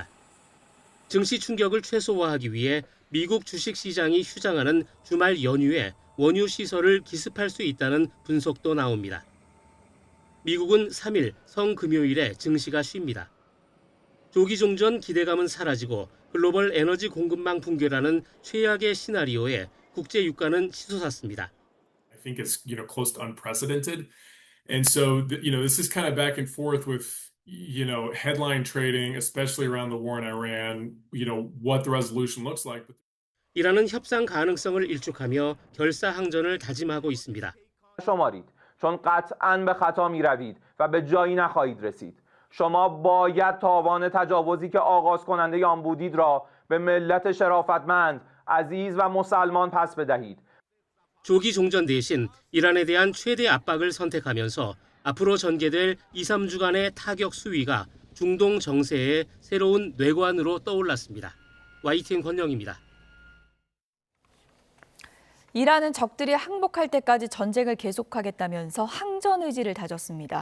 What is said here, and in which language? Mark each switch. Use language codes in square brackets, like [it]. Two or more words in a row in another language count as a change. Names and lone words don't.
[ko] 증시 충격을 최소화하기 위해 미국 주식시장이 휴장하는 주말 연휴에 원유 시설을 기습할 수 있다는 분석도 나옵니다. 미국은 3일 성금요일에 증시가 쉽니다. 조기 종전 기대감은 사라지고 글로벌 에너지 공급망 붕괴라는 최악의 시나리오에 국제 유가는 치솟았습니다. [en] I think it's close to unprecedented, and so this is kind of back and forth with headline trading, especially around the war in Iran. What the resolution looks like. [ko] 이란은 협상 가능성을 일축하며 결사항전을 다짐하고 있습니다. [fa] شمارید چون قطعاً به خطا می‌روید و به جایی نخواهید رسید. شما باید تاوان تجاوزی که آغاز کننده آن بودید را به ملت شرافتمند، عزیز و مسلمان پس بدهید. [ko] 조기 종전 대신 이란에 대한 최대 압박을 선택하면서 앞으로 전개될 2, 3주간의 타격 수위가 중동 정세의 새로운 뇌관으로 떠올랐습니다. YTN 권영입니다. 이란은 적들이 항복할 때까지 전쟁을 계속하겠다면서 항전 의지를 다졌습니다.